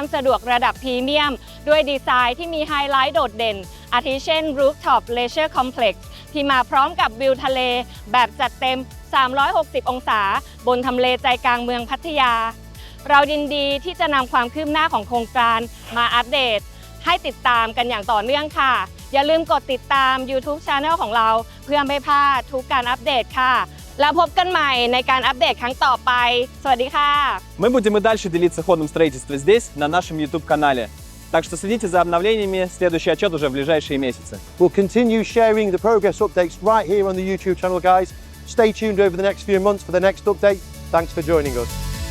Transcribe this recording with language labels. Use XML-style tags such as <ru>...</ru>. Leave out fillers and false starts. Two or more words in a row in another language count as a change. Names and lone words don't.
<th>สะดวกระดับพรีเมียมด้วยดีไซน์ที่มีไฮไลท์โดดเด่นอาทิเช่น Rooftop Leisure Complex ที่มาพร้อมกับวิวทะเลแบบจัดเต็ม 360 องศาบนทำเลใจกลางเมืองพัทยาเรายินดีที่จะนำความคืบหน้าของโครงการมาอัปเดตให้ติดตามกันอย่างต่อเนื่องค่ะอย่าลืมกดติดตาม YouTube Channel ของเราเพื่อไม่พลาดทุกการอัปเดตค่ะแล้วพบกันใหม่ในการอัปเดตครั้งต่อไปสวัสดีค่ะ</th> <ru>Мы будем и дальше делиться ходом строительства здесь, на нашем YouTube-канале. Так что следите за обновлениями, следующий отчет уже в ближайшие месяцы.</ru> <en>We'll continue sharing the progress updates right here on the YouTube channel, guys. Stay tuned over the next few months for the next update. Thanks for joining us.</en>